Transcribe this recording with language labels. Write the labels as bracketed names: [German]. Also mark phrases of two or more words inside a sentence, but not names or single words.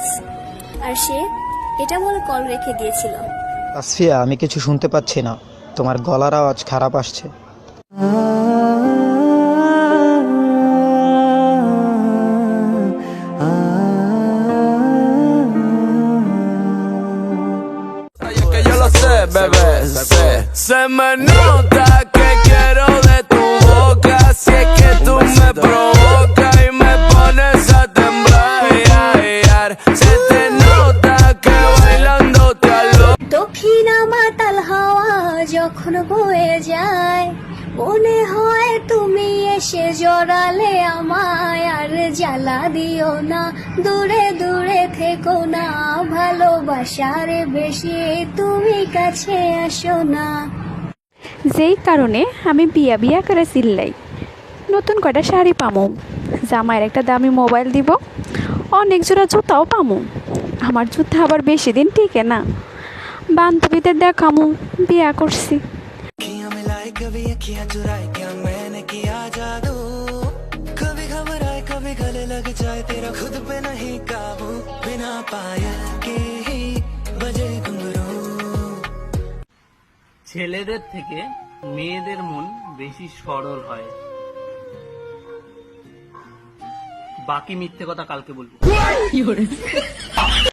[Bangla] আর সে এটা বলে কল রেখে দিয়েছিল। তাসফিয়া, আমি কিছু শুনতে পাচ্ছি না, তোমার গলার আওয়াজ খারাপ আসছে। [Spanish] Bebé, se me nota que quiero de tu boca, si es que tú me provocas y me pones a temblar, se te nota que bailando te alo. [Bangla] দক্ষিণা মাতাল হাওয়া যখন বয়ে যায়, মনে হয় তুমি এসে জড়ালে আমায়। আর জ্বালা দিও না, দূরে দূরে থেকো না, ভালোবাসার বেশি তুমি কাছে আসো না। যেই কারণে আমি বিয়া বিয়া করে চিল্লাই, নতুন কটা শাড়ি পামু, জামাইয়ের একটা দামি মোবাইল দিব, অনেক জোড়া জুতাও পামু। আমার জুতা আবার বেশি দিন টিকে না, বান্ধবীদের দেখামু বিয়া করছি। [Hindi] कभी अखियां चुराए क्या मैंने किया जादू, कभी घबराए कभी गले लग जाए, तेरा खुद पे नहीं काबू, बिना पायल के ही बजे घुंघरू। [Bangla] ছেলেদের থেকে মেয়েদের মন বেশি সরল হয়, বাকি মিথ্যে কথা কালকে বলবো।